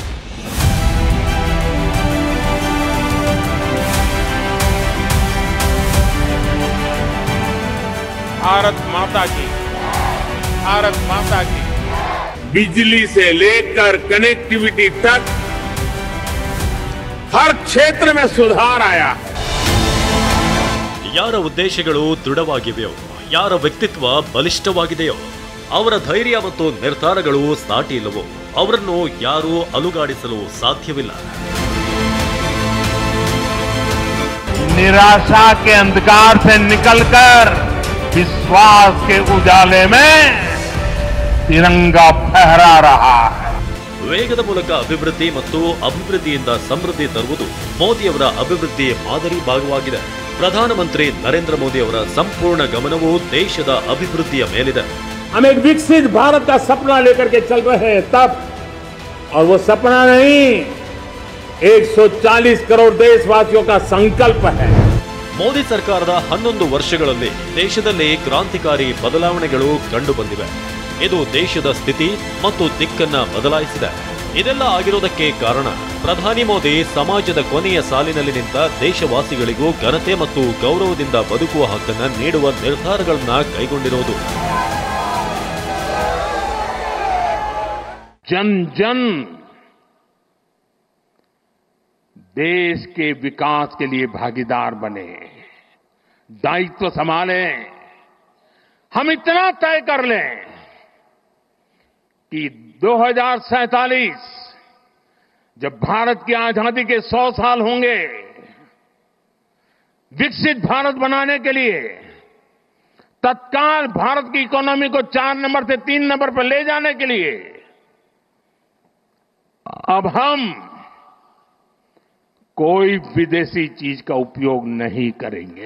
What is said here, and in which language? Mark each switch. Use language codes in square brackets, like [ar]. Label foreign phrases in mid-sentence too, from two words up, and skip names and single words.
[hi] भारत माता की बिजली से लेकर कनेक्टिविटी तक हर क्षेत्र में सुधार आया है। [kn] ಯಾರ ಉದ್ದೇಶಗಳು ದೃಢವಾಗಿವೆಯೋ, ಯಾರ ವ್ಯಕ್ತಿತ್ವ ಬಲಿಷ್ಠವಾಗಿದೆಯೋ, ಅವರ ಧೈರ್ಯ ಮತ್ತು ನಿರ್ಧಾರಗಳು ಸಾಟಿ ಇಲ್ಲವೋ ಅವರನ್ನು ಯಾರೂ ಅಲುಗಾಡಿಸಲು ಸಾಧ್ಯವಿಲ್ಲ. [hi] निराशा के अंधकार से निकलकर विश्वास के उजाले में तिरंगा फहरा रहा है. [kn] ವೇಗದ ಮೂಲಕ ಅಭಿವೃದ್ಧಿ ಮತ್ತು ಅಭಿವೃದ್ಧಿಯಿಂದ ಸಮೃದ್ಧಿ ತರುವುದು ಮೋದಿಯವರ ಅಭಿವೃದ್ಧಿ ಮಾದರಿ ಭಾಗವಾಗಿದೆ. ಪ್ರಧಾನಮಂತ್ರಿ ನರೇಂದ್ರ ಮೋದಿ ಅವರ ಸಂಪೂರ್ಣ ಗಮನವು ದೇಶದ ಅಭಿವೃದ್ಧಿಯ ಮೇಲಿದೆ. [hi] हम एक विकसित भारत का सपना लेकर के चल रहे हैं तब, और वो सपना नहीं 140 करोड़ देशवासियों का संकल्प है. [kn] ಮೋದಿ ಸರ್ಕಾರದ 11 ವರ್ಷಗಳಲ್ಲಿ ದೇಶದಲ್ಲಿ ಕ್ರಾಂತಿಕಾರಿ ಬದಲಾವಣೆಗಳು ಕಂಡು ಬಂದಿವೆ. ಇದು ದೇಶದ ಸ್ಥಿತಿ ಮತ್ತು ದಿಕ್ಕನ್ನ ಬದಲಾಯಿಸಿದೆ. ಇದೆಲ್ಲ ಆಗಿರೋದಕ್ಕೆ ಕಾರಣ ಪ್ರಧಾನಿ ಮೋದಿ ಸಮಾಜದ ಕೊನೆಯ ಸಾಲಿನಲ್ಲಿ ನಿಂತ ದೇಶವಾಸಿಗಳಿಗೂ ಘನತೆ ಮತ್ತು ಗೌರವದಿಂದ ಬದುಕುವ ಹಕ್ಕನ್ನು ನೀಡುವ ನಿರ್ಧಾರಗಳನ್ನ ಕೈಗೊಂಡಿರುವುದು. [hi] जन जन देश के विकास के लिए भागीदार बने, दायित्व संभालें. हम इतना तय कर लें कि 2047 जब भारत की आजादी के 100 साल होंगे, विकसित भारत बनाने के लिए तत्काल भारत की इकोनॉमी को 4 नंबर से 3 नंबर पर ले जाने के लिए अब हम कोई विदेशी चीज का उपयोग नहीं करेंगे.